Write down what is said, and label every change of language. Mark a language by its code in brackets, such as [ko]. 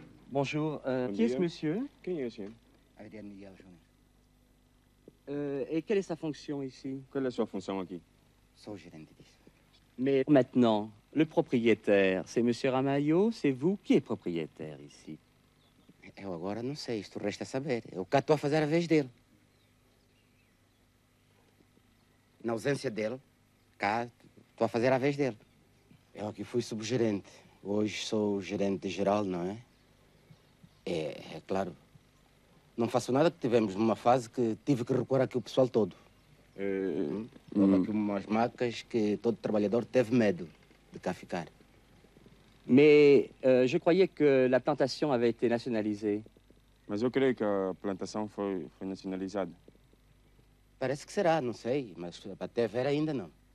[fr] Bonjour, qui est ce monsieur? Et quelle est sa fonction ici? Quelle est sa fonction aqui? Mais maintenant, le propriétaire, c'est monsieur Ramalho, c'est vous qui est propriétaire ici? [pt] Eu agora não sei, isto resta saber. Eu cá estou a fazer a vez dele. Na ausência dele, cá estou a fazer a vez dele. Eu aqui fui subgerente. Hoje sou gerente geral, não é? É claro. Não faço nada, que tivemos numa fase que tive que recuar aqui o pessoal todo. Houve aqui umas macas que todo trabalhador teve medo de cá ficar. [fr] Mais je croyais que la plantation avait été nationalisée. [pt] Mas eu creio que a plantação foi nacionalizada. Parece que será, não sei, mas até ver ainda não.